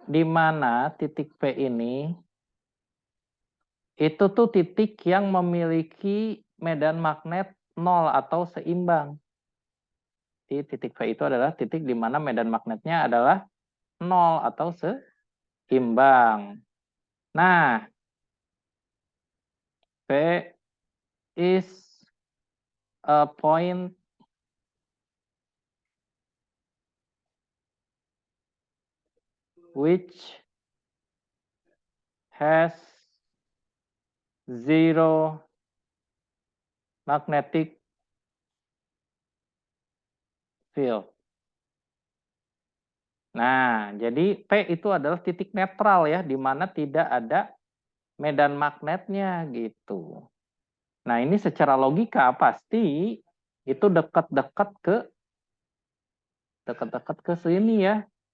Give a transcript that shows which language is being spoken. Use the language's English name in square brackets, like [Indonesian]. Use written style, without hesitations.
[Indonesian] Di mana titik P ini, itu tuh titik yang memiliki medan magnet 0 atau seimbang. Di titik P itu adalah titik di mana medan magnetnya adalah 0 atau seimbang. [English] Nah, P is a point which has zero magnetic field. [Indonesian] Nah, jadi P itu adalah titik netral ya, di mana tidak ada medan magnetnya gitu. Nah, ini secara logika pasti itu dekat-dekat ke sini ya.